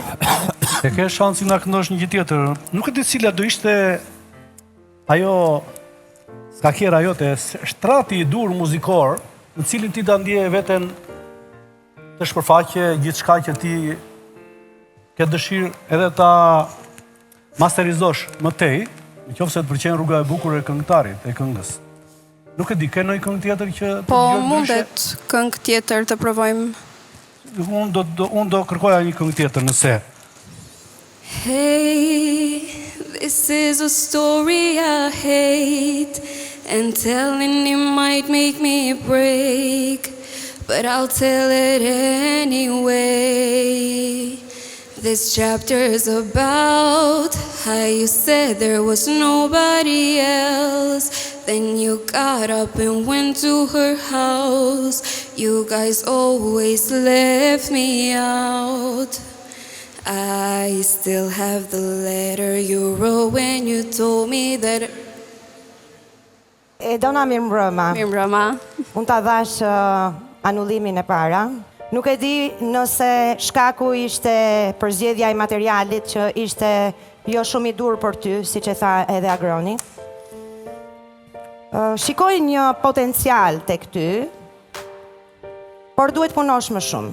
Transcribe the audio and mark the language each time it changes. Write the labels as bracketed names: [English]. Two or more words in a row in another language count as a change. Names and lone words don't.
[Albanian] E ke shansin na këndosh një gjë tjetër. Nuk e di cila do ishte ajo skakera jote, shtrati i dur muzikor, në cilin ti da ndje veten të shpërfaqe gjithçka që ti ke dëshirë edhe ta masterizosh më tej, nëse të pëlqen rruga e bukur e këngëtarit, e këngës. Nuk e di, ke ndonjë këngë tjetër që të Po dëgjoj ndryshe? mundet këngë tjetër të provojmë. Unë do kërkoja një këngë tjetër nëse. [English] Hey, this is a story I hate, and telling it might make me break, but I'll tell it anyway. This chapter's about how you said there was nobody else. Then you got up and went to her house. You guys always left me out. I still have the letter you wrote when you told me that. [Albanian] E dona mirëmbrëma. Mirëmbrëma. Unë ta dhash anullimin e para. Nuk e di nëse shkaku ishte përzgjedhja e materialit që ishte jo shumë i dur për ty, siç e tha edhe Agroni. Shikoj një potencial tek ty, por duhet punosh më shumë.